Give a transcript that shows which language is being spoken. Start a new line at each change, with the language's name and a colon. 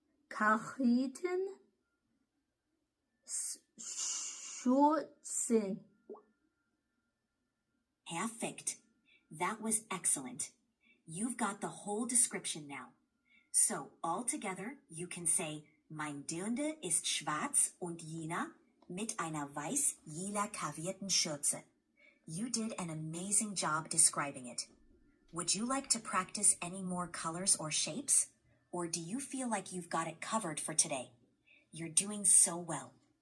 German: Karierten Schürzen.
English: Perfect. That was excellent. You've got the whole description now. So, all together, you can say,
German: mein Dirndl ist schwarz und lila mit einer weiß-lila karierten Schürze.
English: You did an amazing job describing it. Would you like to practice any more colors or shapes? Or do you feel like you've got it covered for today? You're doing so well.